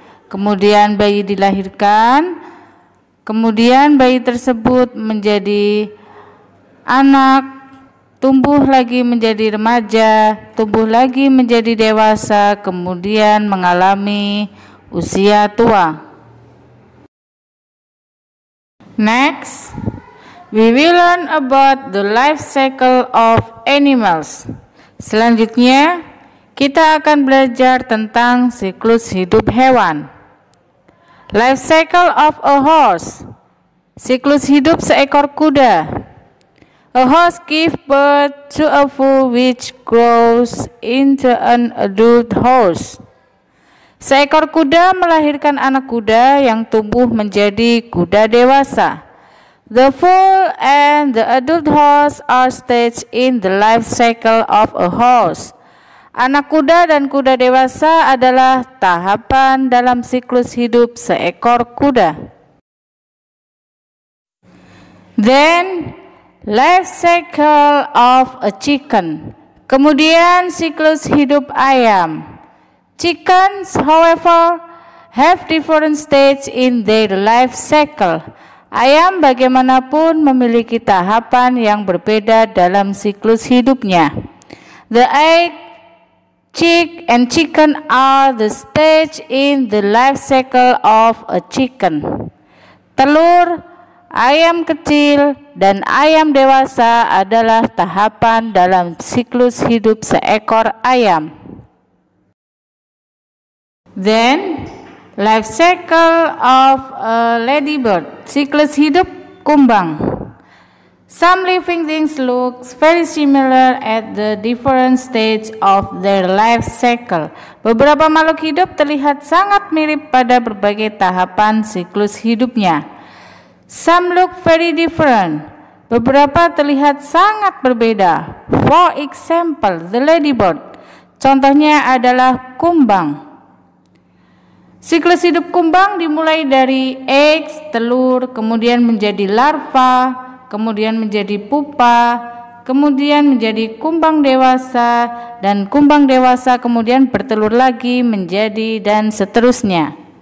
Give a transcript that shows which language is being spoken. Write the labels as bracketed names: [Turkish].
[Indonesian] Kemudian bayi dilahirkan, kemudian bayi tersebut menjadi anak, tumbuh lagi menjadi remaja, tumbuh lagi menjadi dewasa, kemudian mengalami usia tua. [English] Next, we will learn about the life cycle of animals. [Indonesian] Selanjutnya, kita akan belajar tentang siklus hidup hewan. [English] Life cycle of a horse. [Indonesian] Siklus hidup seekor kuda. [English] A horse gives birth to a foal which grows into an adult horse. [Indonesian] Seekor kuda melahirkan anak kuda yang tumbuh menjadi kuda dewasa. [English] The foal and the adult horse are staged in the life cycle of a horse. [Indonesian] Anak kuda dan kuda dewasa adalah tahapan dalam siklus hidup seekor kuda. [English] Then, life cycle of a chicken. [Indonesian] Kemudian siklus hidup ayam. [English] Chickens, however, have different stages in their life cycle. [Indonesian] Ayam bagaimanapun memiliki tahapan yang berbeda dalam siklus hidupnya. [English] The egg, chick, and chicken are the stage in the life cycle of a chicken. [Indonesian] Telur, ayam kecil, dan ayam dewasa adalah tahapan dalam siklus hidup seekor ayam. [English] Then, life cycle of a ladybird. [Indonesian] Siklus hidup kumbang. [English] Some living things look very similar at the different stage of their life cycle. [Indonesian] Beberapa makhluk hidup terlihat sangat mirip pada berbagai tahapan siklus hidupnya. [English] Some look very different. [Indonesian] Beberapa terlihat sangat berbeda. [English] For example, the ladybird. [Indonesian] Contohnya adalah kumbang. Siklus hidup kumbang dimulai dari eggs, telur, kemudian menjadi larva, kemudian menjadi pupa, kemudian menjadi kumbang dewasa, dan kumbang dewasa kemudian bertelur lagi menjadi dan seterusnya.